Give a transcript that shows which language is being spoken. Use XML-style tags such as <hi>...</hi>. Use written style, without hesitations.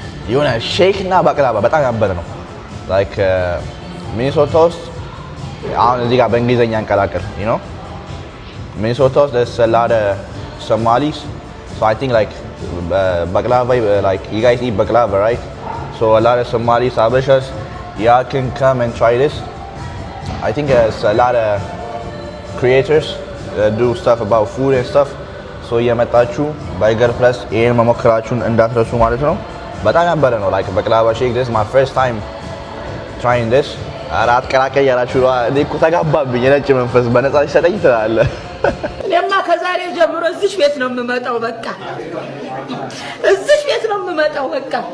<am>የሆነ ሼክ እና ባቅላባ በጣም ያበለ ነው። ላይክ ሚኒሶታ ውስጥ አሁን እዚህ ጋር በእንግሊዘኛ እንቀላቀል</am> <en>you know ሚኒሶታ ውስጥ there's a lot of Somalis, so I think like baklava like you guys eat baklava, right? So a lot of Somalis, Habashas, y'all can come and try this. I think there's a lot of creators that do stuff about food and stuff.</en> <am>So የመጣችሁ በርገር ፕለስ ይሄን መሞከራችሁን እንዳትረሱ ማለት ነው። በጣም ያበረ ነው። like baklava shake,</am> <en>this is my first time trying this.</en> <am>አራት ቀላቀይ ያላችሁ እኔ እኮ ተጋባብኝ። የነጭ መንፈስ በነፃ ሲሰጠኝ ትላለህ። እኔማ ከዛሬ ጀምሮ እዚህ ቤት ነው የምመጣው። በቃ እዚህ ቤት ነው የምመጣው። በቃ</am>